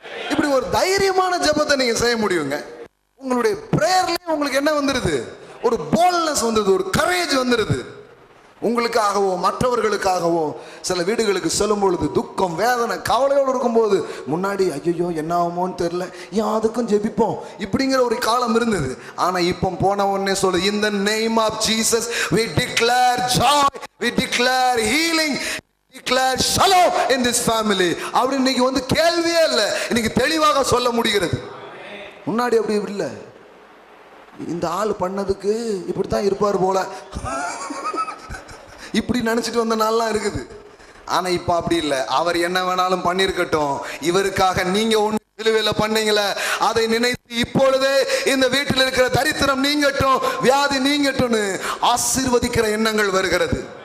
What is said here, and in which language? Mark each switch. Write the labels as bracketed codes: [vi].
[ta] இப்படி ஒரு தைரியமான ஜெபத்தை நீங்க செய்ய முடியுங்க. உங்களுடைய பிரேயர்லயே உங்களுக்கு என்ன வந்துருது? ஒரு போல்ட்னஸ் வந்துருது, ஒரு கரேஜ் வந்துருது. உங்களுக்காகவோ மற்றவர்களுக்காகவோ சில வீடுகளுக்கு செல்லும் பொழுது துக்கம், வேதனை, கவலையோடு இருக்கும்போது முன்னாடி ஐயோ என்ன ஆகுமோன்னு தெரியல, யாருக்கும் ஜெபிப்போம் இப்படிங்கிற ஒரு காலம் இருந்தது. ஆனா இப்போ போன உடனே சொல்லு, [en] in the name of Jesus we declare joy, we declare healing, we declare shalom in this family. [ta] அப்படி இன்னைக்கு வந்து கேள்வியே இல்லை, இன்னைக்கு தெளிவாக சொல்ல முடிகிறது. முன்னாடி அப்படி இல்லை, இந்த ஆள் பண்ணதுக்கு இப்படித்தான் இருப்பார் போல இப்படி நினைச்சிட்டு வந்த நாள்லாம் இருக்குது. ஆனா இப்ப அப்படி இல்லை, அவர் என்ன வேணாலும் பண்ணிருக்கட்டும், இவருக்காக நீங்க ஒண்ணு சிலுவையில பண்ணீங்களே அதை நினைத்து இப்பொழுதே இந்த வீட்டில் இருக்கிற தரித்திரம் நீங்கட்டும், வியாதி நீங்கட்டும்னு ஆசீர்வதிக்கிற எண்ணங்கள் வருகிறது.